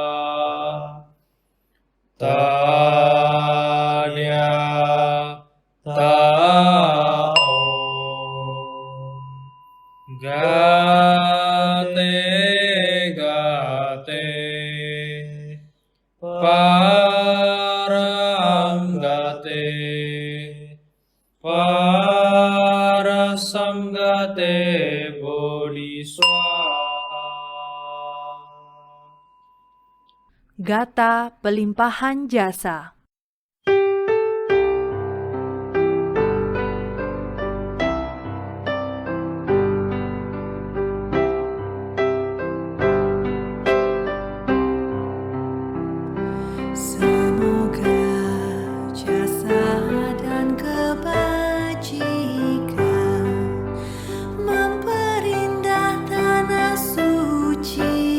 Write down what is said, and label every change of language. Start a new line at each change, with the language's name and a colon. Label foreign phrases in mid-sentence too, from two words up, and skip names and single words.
Sanskrit: Tadiata om gate param gate parasam gate bodhi swaha.
Indonesian: Gata pelimpahan jasa. Semoga jasa dan kebajikan memperindah tanah suci.